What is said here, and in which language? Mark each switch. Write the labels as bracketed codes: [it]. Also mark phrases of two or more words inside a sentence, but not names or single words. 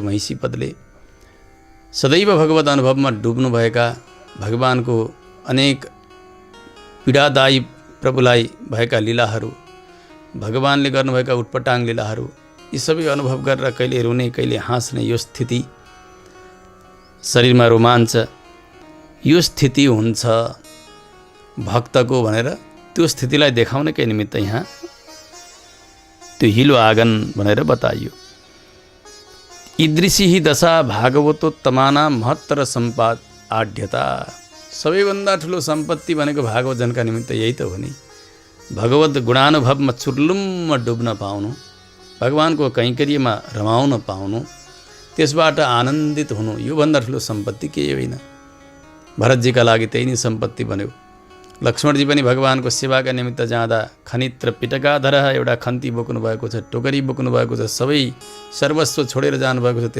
[ne] भैँसी पदले सदैव भगवत अनुभवमा डुब्नुभएका, भगवानको अनेक पीडादायी प्रभुलाई भएका लीलाहरू, भगवानले गर्नुभएका उटपटाङ लीलाहरू, यी सबै अनुभव गरेर कहिले रुने कहिले हाँस्ने यो स्थिति, शरीरमा रोमाञ्च, यो स्थिति हुन्छ भक्तको भनेर त्यो स्थितिलाई देखाउनकै निमित्त यहाँ त्यो हिलो आँगन भनेर बताइयो। [sa] ईदृशी ही दशा भागवतोत्तमाना महत्तर सम्पाद आढ्यता। [ne] सबैभन्दा ठुलो सम्पत्ति भनेको भागवतजनका निमित्त यही त हो नि। भगवत गुणानुभवमा चुर्लुममा डुब्न पाउनु, भगवानको कैङ्कर्यमा रमाउन पाउनु, त्यसबाट आनन्दित हुनु, योभन्दा ठुलो सम्पत्ति केही होइन। भरतजीका लागि त्यही नै सम्पत्ति बन्यो। लक्ष्मणजी पनि भगवानको सेवाका निमित्त जाँदा [sa] खनित्र पिटकाधर [ne] एउटा खन्ती बोक्नु भएको छ, टोकरी बोक्नु भएको छ, सबै सर्वस्व छोडेर जानुभएको छ।